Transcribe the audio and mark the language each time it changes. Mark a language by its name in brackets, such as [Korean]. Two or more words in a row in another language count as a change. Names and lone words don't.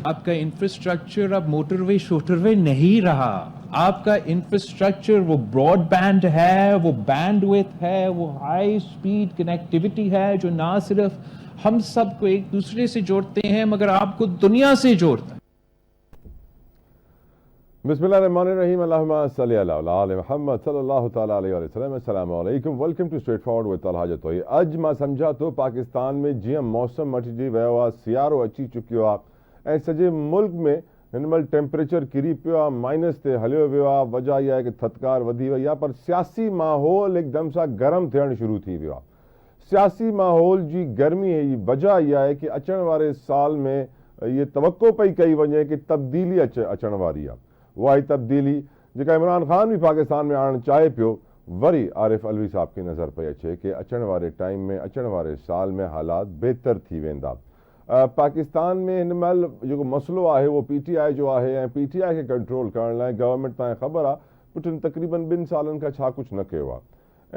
[Urdu] آپ کا انفراسٹرکچر اب موٹروے شوٹروے نہیں رہا. آپ کا انفراسٹرکچر وہ براڈبینڈ ہے، وہ بینڈوڈتھ ہے، وہ बैंडविड्थ है, वो [English] high speed connectivity [Urdu] ہے جو نہ صرف ہم سب کو ایک دوسرے سے جوڑتے ہیں مگر آپ کو دنیا سے جوڑتا ہے. [Arabic] بسم الله الرحمن الرحيم، اللهم صل على محمد صلى الله تعالى عليه وسلم. السلام عليكم, [English] Welcome to Straight Forward with Talha Jatoi. [Sindhi] अज मां समझा तो पाकिस्तान में जीअं मौसम मटिजी वियो आहे, सियारो अची चुकियो आहे ऐं सॼे मुल्क में हिन महिल टेम्परेचर किरी पियो आहे, माइनस ते हलियो वियो आहे। वजह इहा आहे कि थधिकार वधी वई आहे, पर सियासी माहौल हिकदम सां गरम थियणु शुरू थी वियो आहे। सियासी माहौल जी गर्मी जी वजह इहा आहे कि अचण वारे साल में ये तवक्को पई कई वञे कि तब्दीली अचण वारी आहे। उहा ई तब्दीली जेका इमरान ख़ान भी पाकिस्तान में आणणु चाहे पियो, वरी आरिफ अलवी साहब खे नज़र पई अचे कि अचण वारे टाइम में, अचण वारे साल में हालात बेहतर थी वेंदा। पाकिस्तान में हिन महिल जेको मसइलो आहे उहो PTI जो आहे ऐं PTI खे कंट्रोल करण लाइ गवर्नमेंट तव्हांखे ख़बर आहे पुठियुनि तक़रीबन 2 सालनि खां छा कुझु न कयो आहे।